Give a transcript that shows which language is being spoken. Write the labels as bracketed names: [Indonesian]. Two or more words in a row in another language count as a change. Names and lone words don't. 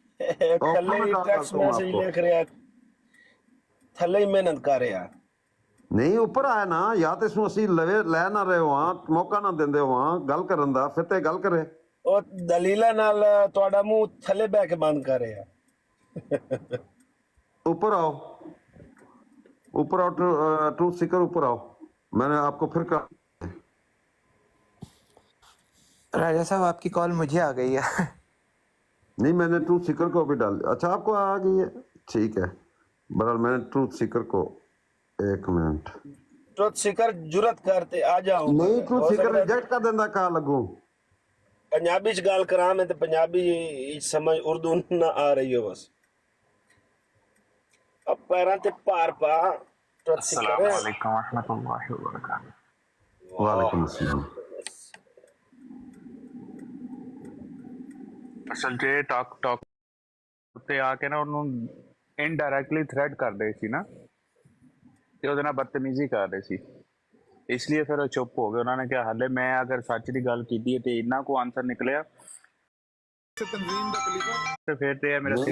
[Punjabi] تھلے [Urdu] میں ہی کال ٹیکسٹ کرتا ہوں میسج آپ کو [Punjabi] لکھ رہا تھلے ہی محنت کر رہا نہیں اوپر آیا نا یا تو اسنوں اسی لے نہ رہے ہواں موقع نہ دیندے ہواں گل کرن دا پھر تے گل کرے اور دلیلہ نال تہاڈا منہ تھلے بہ کے بند کر رہا [Urdu] اوپر آؤ ٹروتھ سیکر اوپر آؤ میں نے آپ کو پھر کہا راجہ صاحب آپ کی کال مجھے آ گئی ہے نہیں میں نے ٹروتھ سیکر کو بھی ڈال اچھا آپ کو آ گئی ہے ٹھیک ہے بہرحال میں نے ٹروتھ سیکر کو ایک منٹ ٹروتھ سیکر جرت کرتے آ جاؤ نہیں ٹروتھ ہو سیکر سکتا [Punjabi] ریجیکٹ کر دیندا کہا لگوں پنجابی چ گل کراں میں تے پنجابی سمجھ اردو نہ آ رہی ہو بس اب پیراں تے پار پا ٹروتھ سیکر [Arabic] السلام علیکم ورحمۃ اللہ وبرکاتہ۔ وعلیکم السلام [Punjabi] ਅਸਲ 'ਚ ਟਾਕ ਉੱਤੇ ਆ ਕੇ ਨਾ ਉਹਨੂੰ [English] indirectly threat [Punjabi] ਕਰ ਰਹੇ ਸੀ ਨਾ ਤੇ ਉਹਦੇ ਨਾਲ ਬਦਤਮੀਜ਼ੀ ਕਰ ਰਹੇ ਸੀ ਇਸ ਲਈ ਫਿਰ ਉਹ ਚੁੱਪ ਹੋ ਗਏ ਉਹਨਾਂ ਨੇ ਕਿਹਾ ਹਾਲੇ ਮੈਂ ਅਗਰ ਸੱਚ ਦੀ ਗੱਲ ਕੀਤੀ ਹੈ ਤੇ ਇੰਨਾ ਕੋ ਆਨਸਰ ਨਿਕਲਿਆ ਤੇ ਫਿਰ ਤੇ ਇਹ ਮੇਰਾ ਸਿਰ